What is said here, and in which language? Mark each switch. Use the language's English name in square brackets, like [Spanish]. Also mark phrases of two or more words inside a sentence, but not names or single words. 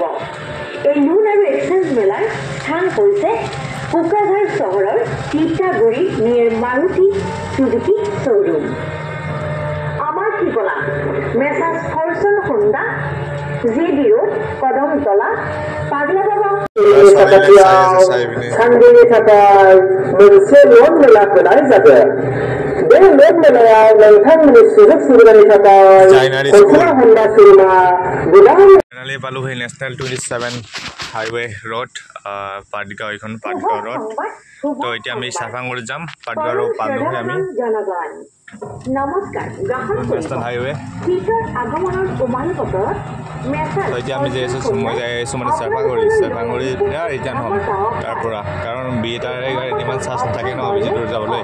[Assamese] এই লোন আৰু এক্সচেঞ্জ মেলাৰ স্থান হৈছে কোকৰাঝাৰ চহৰৰ তিতাগুৰি নিয়েৰ মাৰুতি চুজুকি শ্ব'ৰুম। আমাৰ ঠিকনা মেছাৰ্ছ ফৰ্চুন হোণ্ডা, JD ৰোড, কদমতলা, পাগলাবাবা। [Bodo] सानसेनि थाखाय मोनसे लोन मेला होनाय जादों। बे लोन मेलायाव नोंथांमोननि सुजुग सुबिदानि थाखाय फर्चुन होन्डा श'रुमा गोबां [Assamese] পালোহি নেশ্যনেল 27 হাইৱে ৰোড পাটগাঁও। এইখন পাটগাঁও ৰোড। তো এতিয়া আমি চাফাংগুৰি যাম। পাটগাঁও পালোহি আমি নমস্কাৰ। নেশ্যনেল হাইৱে। তো এতিয়া আমি যাই আছোঁ, মই যাই আছোঁ মানে চাফাংগুৰি ৰিটাৰ্ণ হ'ম তাৰ পৰা, কাৰণ বিটাৰে গাড়ীত ইমান চাৰ্জ নাথাকে ন ভিজিটৰ যাবলৈ।